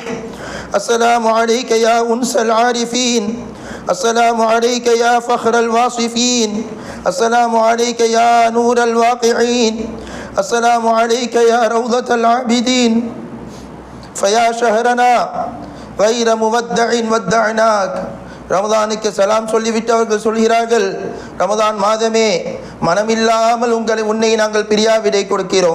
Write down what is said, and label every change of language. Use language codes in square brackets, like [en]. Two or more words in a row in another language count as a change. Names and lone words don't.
[ar] السلام عليك يا أنس العارفين. السلام عليك يا فخر الواصفين. السلام عليك يا نور الواقعين. السلام عليك يا روضة العابدين. فيا شهرنا غير مودع ودعناك. [ta] ரமதானுக்கு சலாம் சொல்லிவிட்டவர்கள் சொல்கிறார்கள், ரமதான் மாதமே மனமில்லாமல் உன்னை நாங்கள் பிரியா விடை கொடுக்கிறோம்.